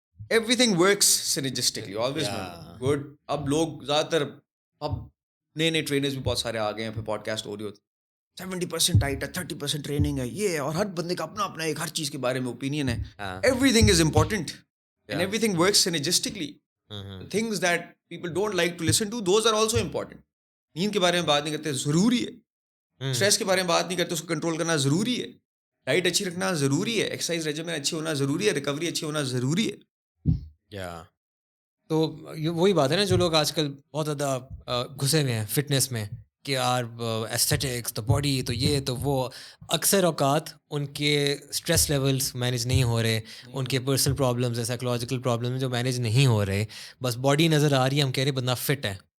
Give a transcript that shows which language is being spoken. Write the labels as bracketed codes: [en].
[en] everything works synergistically, always good. [ur] اب لوگ زیادہ تر اب نئے ٹرینرز بھی بہت سارے آ گئے ہیں, پھر پوڈ کاسٹ ہو رہی ہوتی, 70% ڈائٹ ہے, 30% ٹریننگ ہے, یہ ہے, اور ہر بندے کا اپنا اپنا ایک ہر چیز کے بارے میں اوپینین ہے. [en] Everything is important and everything works synergistically. Things that people don't like to listen to, those are also important. [ur] نیند کے بارے میں بات نہیں کرتے, ضروری ہے. اسٹریس کے بارے میں بات نہیں کرتے, اس کو کنٹرول کرنا ضروری ہے. ڈائٹ اچھی رکھنا ضروری ہے, ایکسرسائز ریجیمن اچھی ہونا ضروری ہے, ریکوری اچھی ہونا ضروری ہے. تو وہی بات ہے نا, جو لوگ آج کل بہت زیادہ گھسے ہوئے ہیں فٹنس میں کہ یار ایستھیٹکس, تو باڈی, تو یہ تو وہ, اکثر اوقات ان کے اسٹریس لیولس مینیج نہیں ہو رہے, ان کے پرسنل پرابلمز ہیں, سائیکولوجیکل پرابلمز جو مینیج نہیں ہو رہے, بس باڈی نظر آ رہی ہے, ہم کہہ رہے بندہ فٹ ہے.